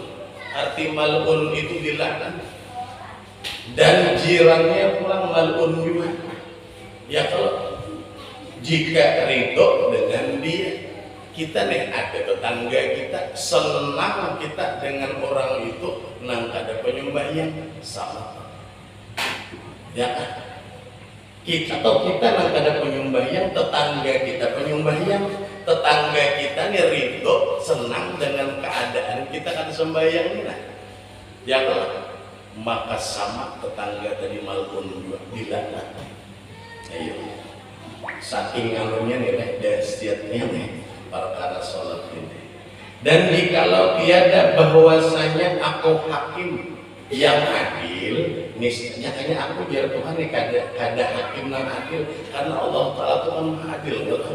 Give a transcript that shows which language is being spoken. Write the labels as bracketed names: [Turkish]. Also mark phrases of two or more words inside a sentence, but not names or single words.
[Indonesian] Arti mal'un itu dilaknat dan jirannya pulang mal'un juga ya kalau jika ridho dengan dia. [Banjar] Kita ada tetangga kita senang kita dengan orang itu nang kada penyembahyang sama ya kan? Kita nang kada penyembahyang, tetangga kita penyembahyang, tetangga kita nih ridho senang dengan keadaan kita kada sembahyang ini ya kan? [Indonesian] Maka sama tetangga tadi malpun juga dilaknat. [Banjar] Ayo saking anunya nih dahsyatnya nih perkara sholat ini. [Indonesian] Dan jikalau tiada bahwasanya aku hakim yang adil, niscaya aku biar Tuhan nih kada hakim yang adil karena Allah Ta'ala Tuhan adil betul.